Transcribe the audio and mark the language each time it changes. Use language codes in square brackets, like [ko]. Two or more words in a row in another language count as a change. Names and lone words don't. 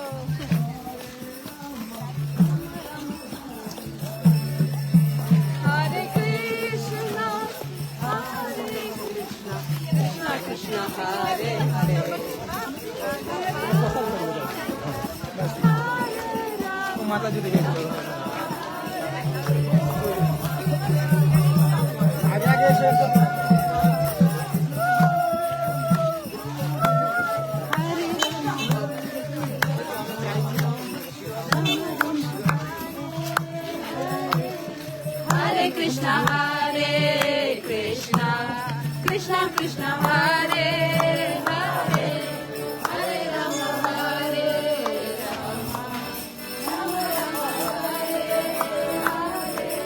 [sa] হরে কৃষ্ণ কৃষ্ণ হরে হরে [bn] মাতা যদি গেছিল আগে আগে এসে [sa] हरे कृष्ण कृष्ण कृष्ण हरे हरे हरे राम हरे राम राम राम हरे हरे.